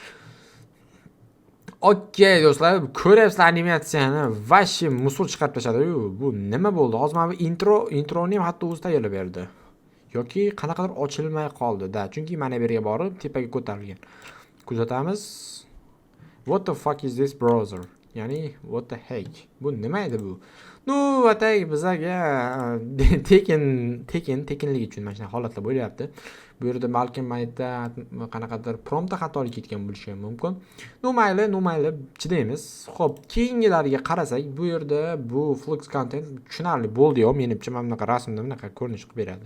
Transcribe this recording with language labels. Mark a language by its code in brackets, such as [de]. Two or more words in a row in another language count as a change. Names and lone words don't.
[uz] Okey do'stlar, ko'ryapsizlar animatsiyani [ru] ваши мусор [uz] chiqarib tashladi. Bu nima bo'ldi? Hozir mana bu introni ham hatto o'zi tayyorlab berdi. Yoki qanaqadir ochilmay qoldi-da, chunki mana bu yerga borib tepaga ko'tarilgan. Kuzatamiz. [en] What the fuck is this browser? [uz] Ya'ni [en] what the heck? [uz] Bu nima edi bu? Atay bizga tekinlik uchun mana shunday holatlar bo'lyapti. Bu yerda balkim mayda qanaqadir promptda xatolik ketgan bo'lishi ham mumkin. Mayli, chidaymiz. Xo'p, keyingilariga qarasak, bu yerda bu flux content tushunarli bo'ldi-yo, menimcha mana bunaqa rasmda bunaqa ko'rinish qilib beradi.